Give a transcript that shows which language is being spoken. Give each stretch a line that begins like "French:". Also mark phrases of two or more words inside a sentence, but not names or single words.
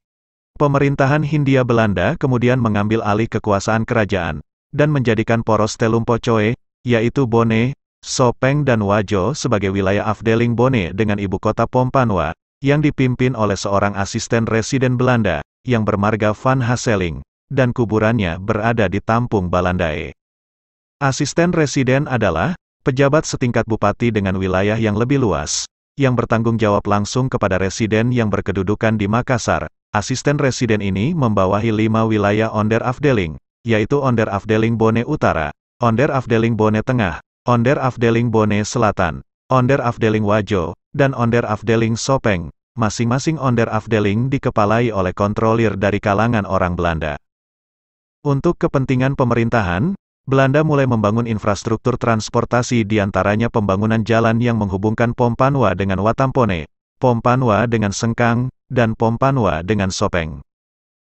Indonesian: Pemerintahan Hindia Belanda kemudian mengambil alih kekuasaan kerajaan, dan menjadikan poros Telumpocoe, yaitu Bone, Sopeng dan Wajo sebagai wilayah Afdeling Bone dengan ibu kota Pompanwa, yang dipimpin oleh seorang asisten residen Belanda, yang bermarga Van Haseling, dan kuburannya berada di Tampung Balandae. Asisten residen adalah pejabat setingkat bupati dengan wilayah yang lebih luas, yang bertanggung jawab langsung kepada residen yang berkedudukan di Makassar. Asisten residen ini membawahi 5 wilayah Onder Afdeling, yaitu Onder Afdeling Bone Utara, Onder Afdeling Bone Tengah, Onder Afdeling Bone Selatan, Onder Afdeling Wajo, dan Onder Afdeling Sopeng. Masing-masing Onder Afdeling dikepalai oleh kontrolir dari kalangan orang Belanda. Untuk kepentingan pemerintahan, Belanda mulai membangun infrastruktur transportasi diantaranya pembangunan jalan yang menghubungkan Pompanwa dengan Watampone, Pompanwa dengan Sengkang, dan Pompanwa dengan Sopeng.